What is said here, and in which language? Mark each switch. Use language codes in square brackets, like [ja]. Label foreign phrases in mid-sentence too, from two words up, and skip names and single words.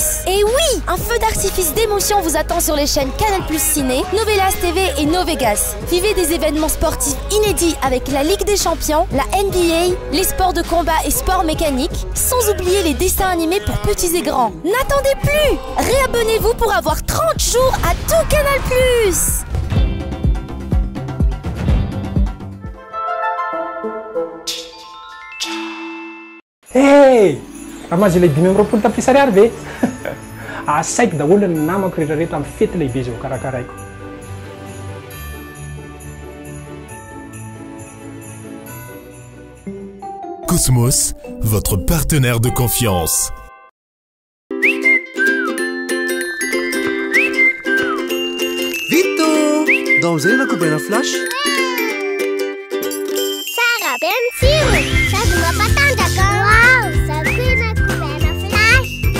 [fr] Et oui, un feu d'artifice d'émotion vous attend sur les chaînes Canal+ Ciné, Novelas TV et Novegas. Vivez des événements sportifs inédits avec la Ligue des Champions, la NBA, les sports de combat et sports mécaniques, sans oublier les dessins animés pour petits et grands. N'attendez plus! Réabonnez-vous pour avoir 30 jours à tout Canal+. Hey! [mg] Ramazy lehibe roapolo tapitrisa ariary ve? Asaiko daholo ny namako rehetrarehetra amin'ny fety lehibe izay ho karakaraiko. [fr] Cosmos, votre partenaire de confiance. [mg] Vito! Daon'izay na kobaina flash? Sara be mitsiro sady mampatanjaka. Wow! Sady na kobaina flash.